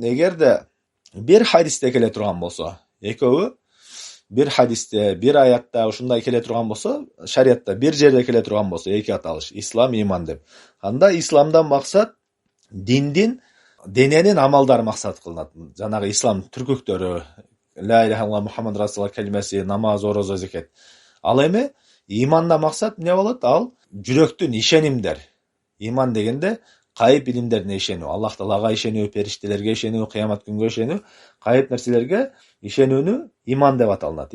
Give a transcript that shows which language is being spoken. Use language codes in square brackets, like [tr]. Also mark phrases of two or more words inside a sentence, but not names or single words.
[ky] Эгерде бир хадисте келе турган болсо, экөө бир хадисте, бир аятта ушундай келе турган болсо, шариятта бир жерде келе турган болсо, эки аталыш, ислам, иман деп. Анда исламдан максат диндин, дененин амалдары максат кылынат. Жанагы ислам түркүктөрү, [ar] لا إله إلا الله محمد رسول الله [ky] калимеси, намаз, орозо, зекет. Ал эми иманда максат эмне болот? Ал жүрөктүн ишенимдер. Иман дегенде кайып илимдерине ишенүү, Аллах Таалага ишенүү, периштелерге ишенүү, кыямат күнгө ишенүү, кайып нерселерге ишенүүнү иман деп аталат.